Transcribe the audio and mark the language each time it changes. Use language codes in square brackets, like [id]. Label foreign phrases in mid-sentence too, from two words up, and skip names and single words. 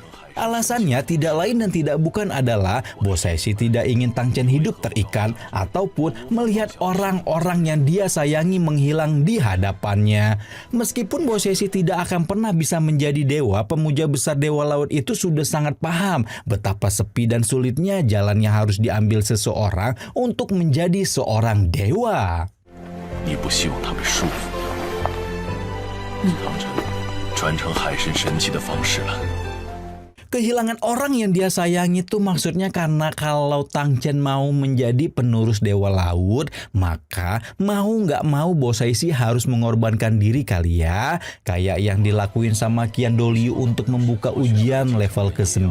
[id] Alasannya tidak lain dan tidak bukan adalah Bosaishi tidak ingin Tanchen hidup terikat ataupun melihat orang-orang yang dia sayangi menghilang di hadapannya. Meskipun Bosaishi tidak akan pernah bisa menjadi dewa, pemuja besar Dewa Laut itu sudah sangat paham betapa sepi dan sulitnya jalan yang harus diambil seseorang untuk menjadi seorang dewa. [zh] 你不希望他被束缚，唐晨传承海神神器的方式了。 [id] Kehilangan orang yang dia sayangi itu maksudnya karena kalau Tang Chen mau menjadi penerus Dewa Laut, maka mau nggak mau Bosaisi harus mengorbankan diri kali ya. Kayak yang dilakuin sama Qian Doliu untuk membuka ujian level ke-9.